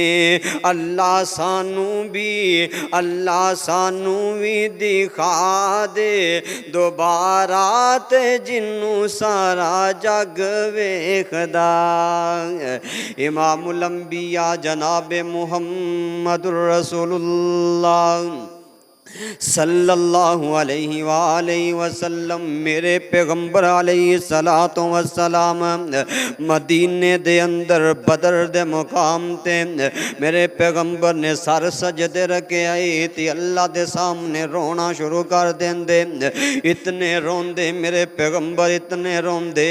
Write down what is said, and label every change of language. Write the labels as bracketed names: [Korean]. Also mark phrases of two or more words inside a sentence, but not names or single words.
[Punjabi] ਅੱਲਾਹ ਸਾਨੂੰ ਵੀ ਦਿਖਾ ਦੇ ਦੋਬਾਰਾ ਤੇ ਜਿਨ੍ਹੂੰ ਸਾਰਾ ਜੱਗ ਵੇਖਦਾ। [Arabic] إمام الأنبياء [Punjabi] जनाब [Arabic] محمد رسول الله صلى الله عليه وسلم [Punjabi] मेरे पैगंबर [Arabic] عليه الصلاة والسلام [Punjabi] ਮਦੀਨੇ ਦੇ ਅੰਦਰ ਬਦਰ ਦੇ ਮੁਕਾਮ ਤੇ ਮੇਰੇ ਪੈਗ਼ੰਬਰ ਨੇ ਸਿਰ ਸਜਦੇ ਰੱਖੇ ਆਏ ਤੇ ਅੱਲਾਹ ਦੇ ਸਾਹਮਣੇ ਰੋਣਾ ਸ਼ੁਰੂ ਕਰ ਦੇਂਦੇ। ਇਤਨੇ ਰੋਂਦੇ ਮੇਰੇ ਪੈਗ਼ੰਬਰ ਇਤਨੇ ਰੋਂਦੇ।